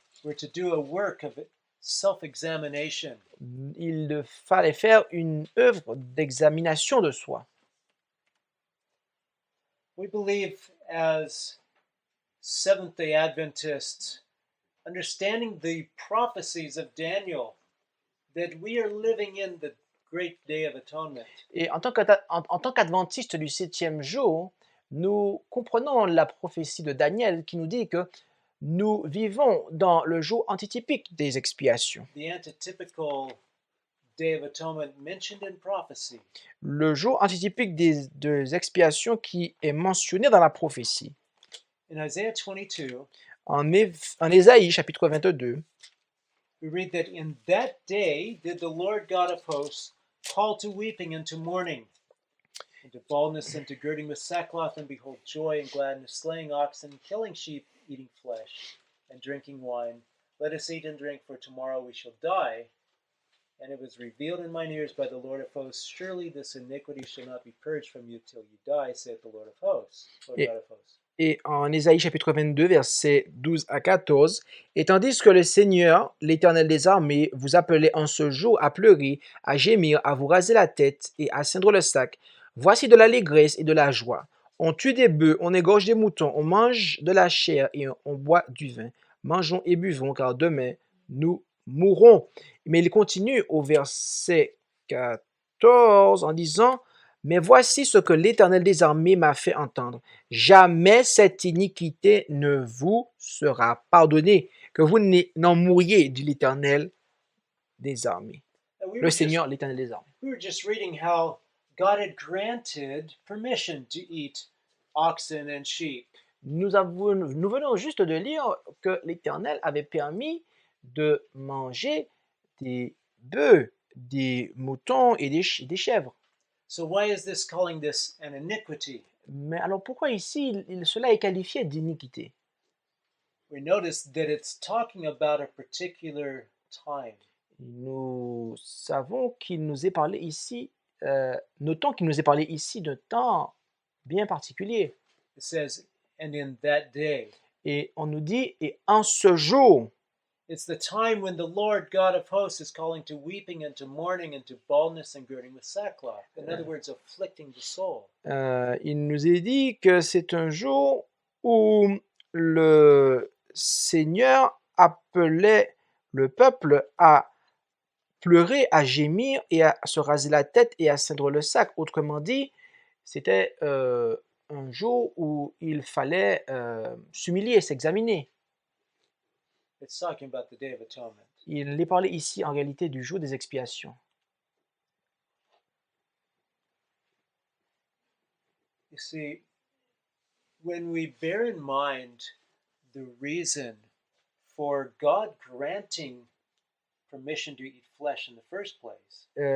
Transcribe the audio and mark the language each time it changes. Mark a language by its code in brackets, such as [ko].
[en] We're to do a work of self-examination. [fr] Il fallait faire une œuvre d'examination de soi. [en] We believe as Seventh-day Adventists, understanding the prophecies of Daniel, that we are living in the great day of atonement. [fr] Et en tant qu'adventistes du 7e jour, nous comprenons la prophétie de Daniel qui nous dit que nous vivons dans le jour antitypique des expiations. [en] The antitypical day of atonement mentioned in prophecy. [fr] Le jour antitypique des expiations qui est mentionné dans la prophétie. [en] In Isaiah 22, [fr] En Ésaïe chapitre 22, [en] we read that in that day did the Lord God of hosts call to weeping and to mourning, and to baldness and to girding with sackcloth, and behold, joy and gladness, slaying oxen, killing sheep, eating flesh, and drinking wine. Let us eat and drink, for tomorrow we shall die. And it was revealed in mine ears by the Lord of hosts, surely this iniquity shall not be purged from you till you die, saith the Lord of hosts, Lord God of hosts. [fr] et en Ésaïe chapitre 22, versets 12 à 14, « Et tandis que le Seigneur, l'Éternel des armées, vous appelait en ce jour à pleurer, à gémir, à vous raser la tête et à ceindre le sac, voici de l'allégresse et de la joie. On tue des bœufs, on égorge des moutons, on mange de la chair et on boit du vin. Mangeons et buvons, car demain nous mourrons. » Mais il continue au verset 14 en disant « Mais voici ce que l'Éternel des armées m'a fait entendre. Jamais cette iniquité ne vous sera pardonnée, que vous n'en mouriez, dit l'Éternel des armées. » [en] And we [fr] Le Seigneur, l'Éternel des armées. [en] were just reading how God had granted permission to eat oxen and sheep. [fr] Nous venons juste de lire que l'Éternel avait permis de manger des bœufs, des moutons et des chèvres. [en] So why is this calling this an iniquity? [fr] Mais alors pourquoi ici cela est qualifié d'iniquité? [en] We notice that it's talking about a particular time. [fr] Nous savons qu'il nous est parlé ici, notons qu'il nous est parlé ici d'un temps bien particulier. [en] It says, and in that day. [fr] Et on nous dit, et en ce jour, [en] It's the time when the Lord God of hosts is calling to weeping and to mourning and to baldness and girding with sackcloth. In other words, afflicting the soul. [fr] Il nous est dit que c'est un jour où le Seigneur appelait le peuple à pleurer, à gémir et à se raser la tête et à ceindre le sac. Autrement dit, c'était un jour où il fallait s'humilier, s'examiner. [en] It's talking about the Day of Atonement. [fr] Il est parlé ici en réalité du jour des expiations. [en] You see, when we bear in mind the reason for God granting permission to eat flesh in the first place,